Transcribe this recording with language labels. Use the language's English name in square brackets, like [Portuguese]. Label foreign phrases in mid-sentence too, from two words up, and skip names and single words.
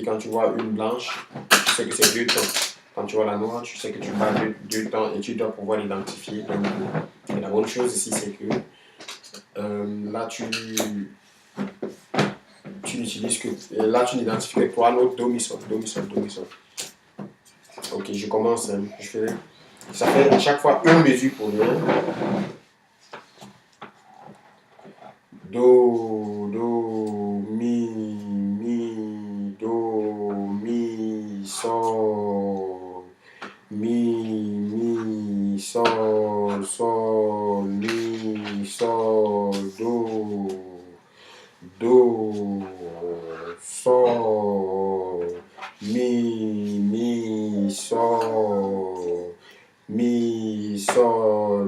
[French] Quand tu vois une blanche, tu sais que c'est 2 temps. Quand tu vois la noire, tu sais que tu parles de 2 temps et tu dois pouvoir l'identifier. Donc, la bonne chose ici, c'est que là, tu n'utilises que. Là, tu n'identifies que 3 notes do, mi, sol, do, mi, sol, do, mi, sol. Ok, je commence. Ça fait à chaque fois une mesure pour rien. Do, do, mi, do, mi, sol, mi, sol, sol, mi, sol, do, sol, mi, sol, mi, sol,